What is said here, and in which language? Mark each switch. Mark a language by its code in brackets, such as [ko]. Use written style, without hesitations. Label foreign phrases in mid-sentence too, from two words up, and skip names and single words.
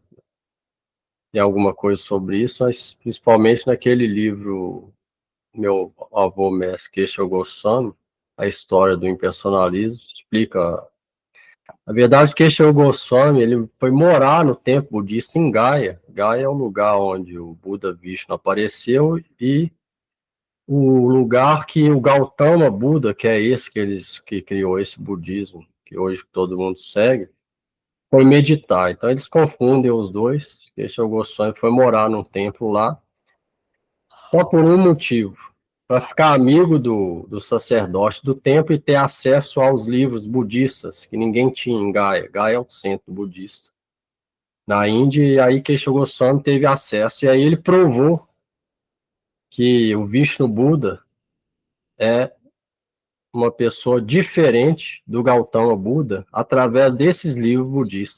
[pt] Tem alguma coisa sobre isso, mas principalmente naquele livro, meu avô mestre Keshe Goswami, a história do impersonalismo, explica. Na verdade, Keshe Goswami, ele foi morar no templo budista em Gaya. Gaya é o lugar onde o Buda Vishnu apareceu e o lugar que o Gautama Buda, que é esse que criou esse budismo, que hoje todo mundo segue, foi meditar. Então eles confundem os dois. Keshe Goswami foi morar num templo lá, só por um motivo, para ficar amigo do sacerdote do templo e ter acesso aos livros budistas, que ninguém tinha em Gaya. Gaya é o centro budista na Índia, e aí Keshe Goswami teve acesso, e aí ele provou que o Vishnu Buda é uma pessoa diferente do Gautama Buda através desses livros budistas.